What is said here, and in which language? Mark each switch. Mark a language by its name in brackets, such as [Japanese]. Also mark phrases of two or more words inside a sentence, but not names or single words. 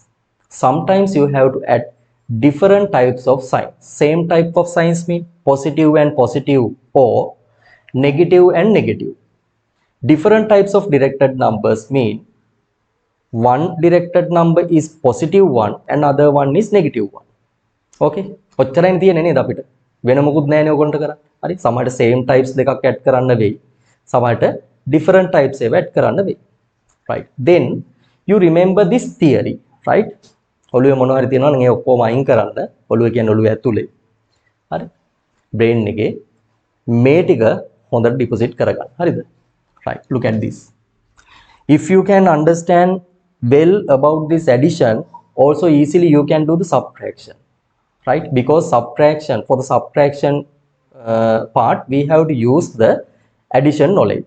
[English] Sometimes you have to add different types of signs. Same type of signs mean positive and positive, or negative and negative. Different types of directed numbers mean one directed number is positive one and other one is negative one. [Sinhala] Okay, ඔච්චරයිනේ තියෙන්නේ නේද අපිට. වෙන මොකුත් නැහැ නේ ඔයගොල්ලන්ට කරන්න. හරි, සමහරට [English] same types [Sinhala] දෙකක් add කරන්න වෙයි. සමහරට [English] different types [Sinhala] ඒවා add කරන්න වෙයි. [English] Right. Then you remember this theory, right? [Sinhala] ඔළුවේ මොනවා හරි තියෙනවා නම් ඒ ඔක්කොම අයින් කරන්න. ඔළුව කියන්නේ ඔළුව ඇතුලේ. හරි. brain එකේ මේ ටික හොඳට deposit කරගන්න. හරිද? [English] Right. Look at this. If you can understand well about this addition, also easily you can do the subtraction. Right, because subtraction, for the subtraction part we have to use the addition knowledge.